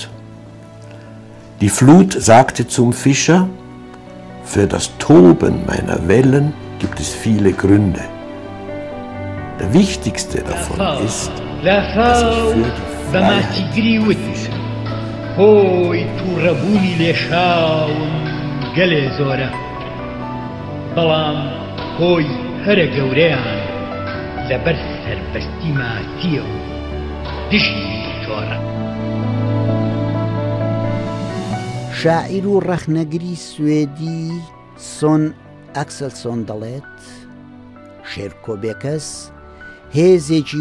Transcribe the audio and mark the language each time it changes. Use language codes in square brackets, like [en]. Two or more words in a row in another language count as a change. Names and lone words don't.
[de] Die Flut sagte zum Fischer: Für das Toben meiner Wellen gibt es viele Gründe. Der wichtigste davon ist, dass ich für die Freiheit [ckb] بەڵام هۆی هەرە گەورەیان لەبەر سەربەستی ماسیە و دژی شۆڕە. شاعیر و ڕەخنەگری سوێدی سۆن ئەکسەلسۆن دەڵێت شێرکۆ بێکەس هێزێکی